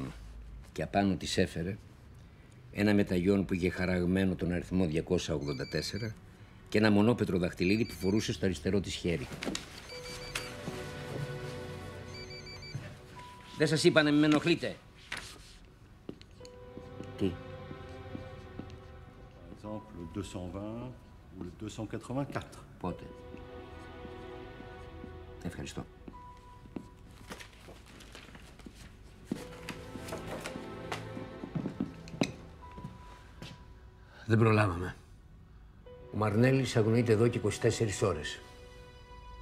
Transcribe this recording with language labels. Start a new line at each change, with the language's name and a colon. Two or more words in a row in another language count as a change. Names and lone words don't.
Greek: Και απάνω της έφερε ένα μεταγιόν που είχε χαραγμένο τον αριθμό 284 και ένα μονόπετρο δαχτυλίδι που φορούσε στο αριστερό της χέρι. Δεν σας είπα να μην με ενοχλείτε. Τι?
French: Par exemple, le 220 ou le 284.
Greek: Πότε? Ευχαριστώ. Δεν προλάβαμε. Ο Μαρνέλης αγνοείται εδώ και 24 ώρες.